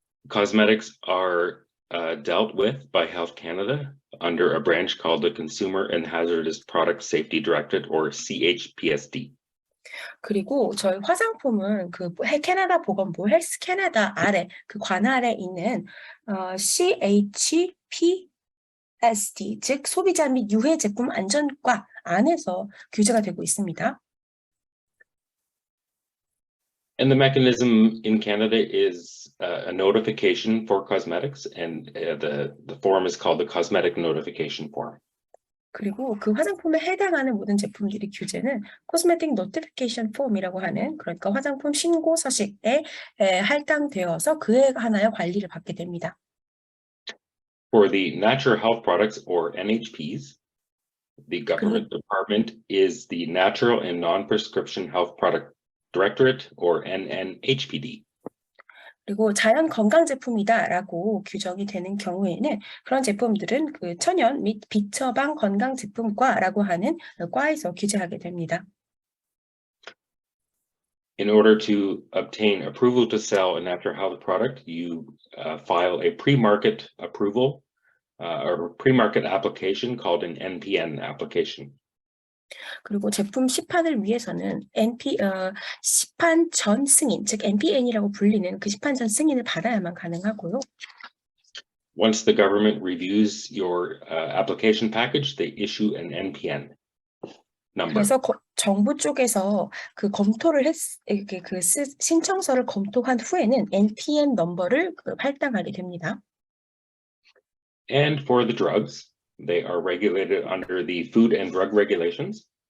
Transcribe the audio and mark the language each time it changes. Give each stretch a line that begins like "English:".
English: Cosmetics are dealt with by Health Canada under a branch called the Consumer and Hazardous Product Safety Directorate, or CHPSD.
Korean: 그리고 저희 화장품은 그 캐나다 보건부 헬스 캐나다 아래 그 관할에 있는 CHPSD, 즉 소비자 및 유해 제품 안전과 안에서 규제가 되고 있습니다.
English: And the mechanism in Canada is a notification for cosmetics, and the form is called the Cosmetic Notification Form.
Korean: 그리고 그 화장품에 해당하는 모든 제품들의 규제는 Cosmetic Notification Form이라고 하는, 그러니까 화장품 신고 서식에 할당되어서 그에 관하여 관리를 받게 됩니다.
English: For the natural health products, or NHPs, the government department is the Natural and Non-Prescription Health Product Directorate, or NNHPD.
Korean: 그리고 자연 건강 제품이다라고 규정이 되는 경우에는 그런 제품들은 그 천연 및 비처방 건강 제품과라고 하는 과에서 규제하게 됩니다.
English: In order to obtain approval to sell a natural health product, you file a pre-market approval or pre-market application called an NPN application.
Korean: 그리고 제품 시판을 위해서는 시판 전 승인, 즉 NPN이라고 불리는 그 시판 전 승인을 받아야만 가능하고요.
English: Once the government reviews your application package, they issue an NPN number.
Korean: 그래서 정부 쪽에서 그 검토를 신청서를 검토한 후에는 NPN 넘버를 할당하게 됩니다.
English: And for the drugs, they are regulated under the Food and Drug Regulations.